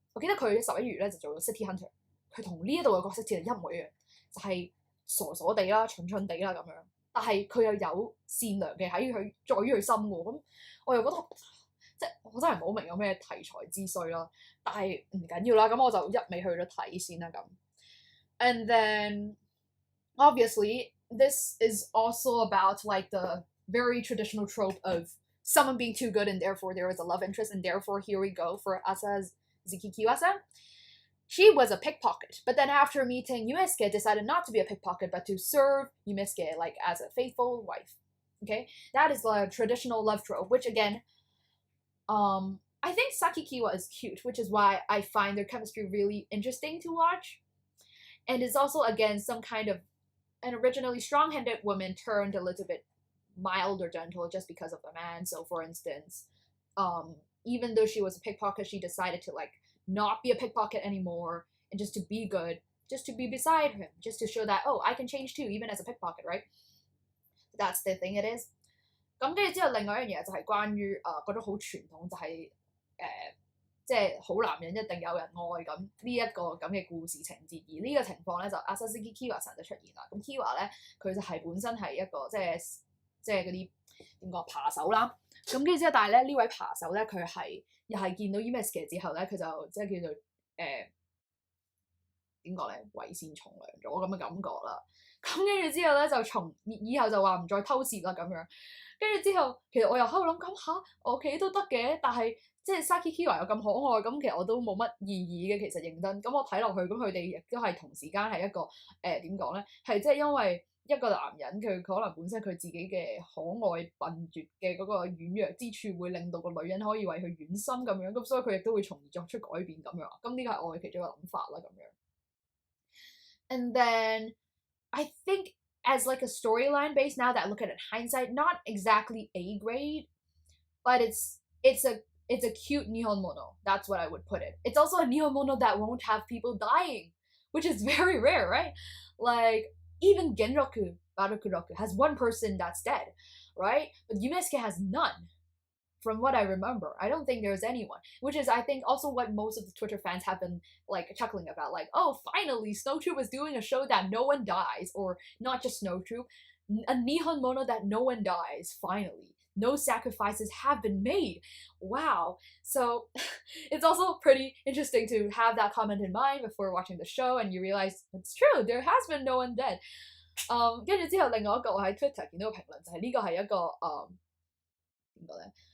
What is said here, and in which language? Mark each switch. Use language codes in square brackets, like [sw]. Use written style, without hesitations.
[yue] 我記得佢11月咧就做咗 City Hunter， 佢同呢一度嘅角色設定一模一樣，就係傻傻地啦、蠢蠢地啦咁樣。但係佢又有善良嘅喺佢在於佢心喎。咁我又覺得即係我真係唔好明有咩題材之需啦。但係唔緊要啦，咁我就一味去咗睇先啦咁。 [en] And then obviously this is also about like the very traditional trope of someone being too good and therefore there is a love interest, and therefore here we go for Asa's Zikikiwasa. She was a pickpocket, but then after meeting Yumesuke, decided not to be a pickpocket, but to serve Yumesuke like as a faithful wife. Okay, that is the traditional love trope, which again, I think Sakikiwa is cute, which is why I find their chemistry really interesting to watch. And it's also again some kind of an originally strong-handed woman turned a little bit mild or gentle just because of a man. So for instance, even though she was a pickpocket, she decided to like not be a pickpocket anymore and just to be good, just to be beside him, just to show that, oh, I can change too, even as a pickpocket, right? That's the thing it is. [yue] 咁跟住之後，另外一樣嘢就係關於嗰種好傳統，就係即係好男人一定有人愛咁呢一個咁嘅故事情節。而呢個情況咧就Asazuki Kiwa-san就出現啦。咁 Kiwa 咧佢就係本身係一個即係嗰啲點講扒手啦。咁跟住之後，但係咧呢位扒手咧佢係又係見到 Yumesuke 之後咧，佢就即係叫做點講咧為善從良咗咁嘅感覺啦。咁跟住之後咧就從以後就話唔再偷竊啦咁樣。跟住之後，其實我又喺度諗咁嚇，我屋企都得嘅，但係即係 Saki Kiwa 又咁可愛，咁其實我都冇乜異議嘅。其實認真，咁我睇落去，咁佢哋亦都係同時間係一個點講咧，係即係因為一個男人佢可能本身佢自己嘅可愛笨拙嘅嗰個軟弱之處，會令到個女人可以為佢軟心咁樣，咁所以佢亦都會從而作出改變咁樣。咁呢個係我嘅其中一個諗法啦咁樣。 [en] And then I think as like a storyline base, now that I look at it in hindsight, not exactly A grade, but it's a cute nihon mono. That's what I would put it. It's also a nihon mono that won't have people dying, which is very rare, right? Like even Genroku Barukuroku has one person that's dead, right? But Yumesuke has none. From what I remember, I don't think there's anyone, which is, I think, also what most of the Twitter fans have been, like, chuckling about. Like, oh, finally, Snow Troupe is doing a show that no one dies, or not just Snow Troupe, a Nihon Mono that no one dies, finally. No sacrifices have been made. Wow. So, it's also pretty interesting to have that comment in mind before watching the show, and you realize, it's true, there has been no one dead. [yue] 跟住之後，另外一個我喺 Twitter 見到個評論就係呢個係一個點講咧？